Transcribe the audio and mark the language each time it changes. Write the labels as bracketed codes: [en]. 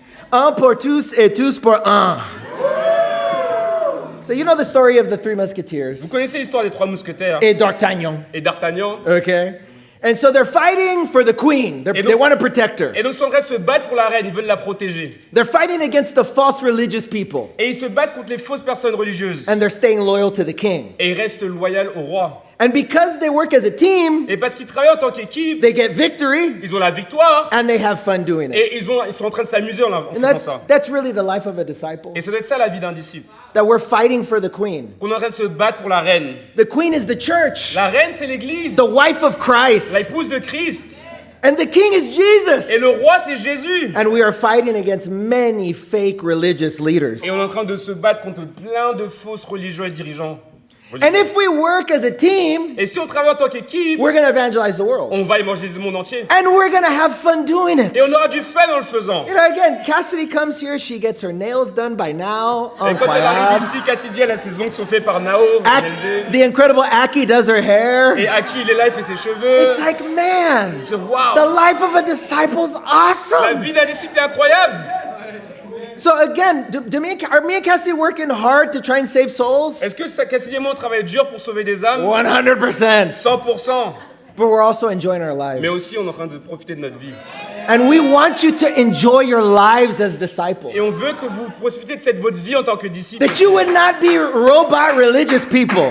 [fr] Un pour tous et tous pour un. [en] So you know the story of the three musketeers [fr] Vous connaissez l'histoire des trois mousquetaires et d'Artagnan, et d'Artagnan. [en] okay? And so they're fighting for the queen. [fr] Et donc- [en] They want to protect her. [fr] Et donc ils sont en train de se battre pour la reine, ils veulent la protéger. [en] They're fighting against the false religious people, [fr] Et ils se battent contre les fausses personnes religieuses. [en] and they're staying loyal to the king. [fr] Et ils restent loyaux au roi. [en] And because they work as a team, [fr] Et parce qu'ils travaillent en tant qu'équipe, [en] they get victory, [fr] ils ont la victoire. [en] and they have fun doing it. [fr] Et ils sont en train de s'amuser en [en] And [fr] faisant ça. [en] that's really the life of a disciple. [fr] Et ça doit être ça la vie d'un disciple. [en] That we're fighting for the queen. [fr] Qu'on est en train de se battre pour la reine. [en] The queen is the church, [fr] La reine, c'est l'église. [en] the wife of Christ, [fr] L'épouse de Christ. [en] and the king is Jesus. [fr] Et le roi, c'est Jésus. [en] And we are fighting against many fake religious leaders. [fr] Et on est en train de se battre contre plein de fausses religions et dirigeants. [en] And if we work as a team, [fr] Et si on travaille en tant qu'équipe, [en] we're going to evangelize the world. [fr] on va évangéliser le monde entier. [en] And we're going to have fun doing it. [fr] Et on aura du fun en le faisant. [en] You know, again, Cassidy comes here, she gets her nails done by now. [fr] Et quand elle arrive Incroyable. ici, Cassidy, elle a ses ongles sont faits par Nao. [en] The incredible Aki does her hair. [fr] Et Aki, il est là, il fait ses cheveux. [en] It's like, man, [fr] Je wow. [en] the life of a disciple's [fr] La [en] awesome. [fr] vie d'un disciple est incroyable. [en] So again, are me and Cassidy working hard to try and save souls? [fr] Est-ce que Cassidy et moi, on travaille dur pour sauver des âmes? [en] 100%. [fr] 100%. [en] But we're also enjoying our lives. [fr] Mais aussi, on est en train de profiter de notre vie. [en] And we want you to enjoy your lives as disciples. [fr] Et on veut que vous profitez de cette votre vie en tant que disciple. [en] That you would not be robot religious people.